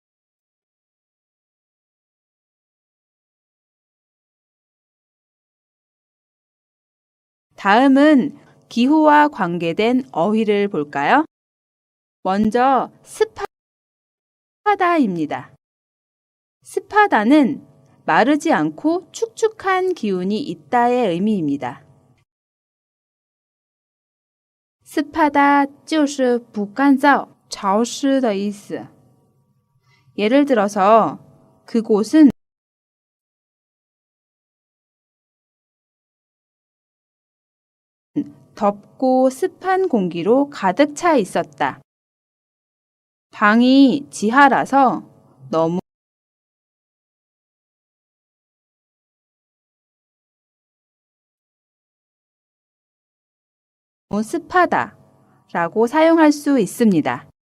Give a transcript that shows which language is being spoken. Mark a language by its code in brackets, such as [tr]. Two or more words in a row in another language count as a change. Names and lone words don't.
[ko] 다음은 기후와 관계된 어휘를 볼까요? 먼저 습하다입니다. 습하다는 마르지 않고 축축한 기운이 있다의 의미입니다. [zh] 습하다 就是不干燥,潮湿的意思. [ko] 예를 들어서 그곳은 덥고 습한 공기로 가득 차 있었다. 방이 지하라서 너무 습하다 라고 사용할 수 있습니다.